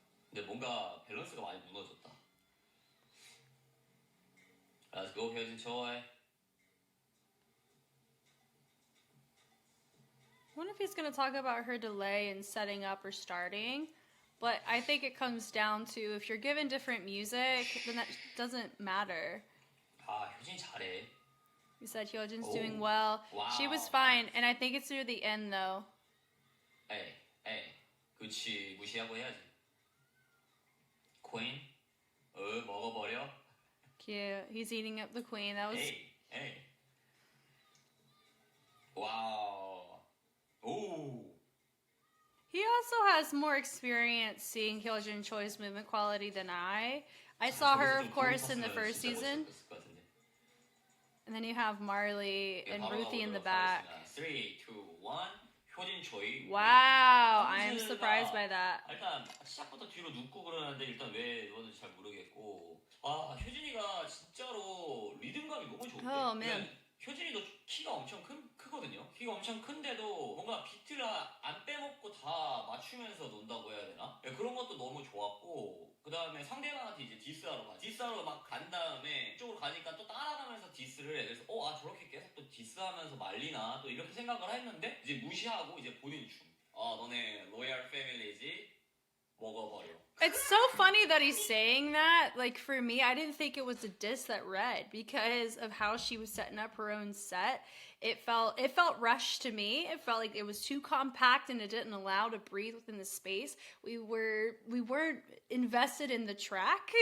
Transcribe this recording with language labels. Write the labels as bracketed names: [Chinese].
[Korean] 근데 뭔가 밸런스가 많이 무너졌다. [English] Let's go, 효진 초이. I wonder if he's going to talk about her delay in setting up or starting. But I think it comes down to if you're given different music, then that doesn't matter. [Korean] 아, 효진이 잘해. [English] You said Hyojin's doing well. Wow. She was fine, and I think it's near the end, though. [Korean] 에이. 그치, 무시하고 해야지. Queen? 먹어버려. [English] Cute. He's eating up the queen. That was... 에이. Wow. Ooh. He also has more experience seeing Hyojin Choi's movement quality than I saw her, of course, in the first season. And then you have Marley and Ruthy in the back. [Korean] 3, 2, 1. 효진 초이. [English] Wow, I'm surprised by that. [Korean] 일단 시작부터 뒤로 눕고 그러는데 일단 왜 그러는지 잘 모르겠고. 아, 효진이가 진짜로 리듬감이 너무 좋대. [English] Oh, man. [Korean] 효진이도 키가 엄청 크거든요. 키가 엄청 큰데도 뭔가 비트를 안 빼먹고 다 맞추면서 논다고 해야 되나? 그런 것도 너무 좋았고, 그 다음에 상대방한테 이제 디스하러 가. 디스하러 막 간 다음에 이쪽으로 가니까 또 따라가면서 디스를 해. 그래서 저렇게 계속 또 디스하면서 말리나 또 이렇게 생각을 했는데 이제 무시하고 이제 본인 춤. 너네 로얄 패밀리지 먹어버려. [English] It's so funny that he's saying that. Like, for me, I didn't think it was a diss that read because of how she was setting up her own set. It felt rushed to me. It felt like it was too compact and it didn't allow to breathe within the space. We weren't invested in the track.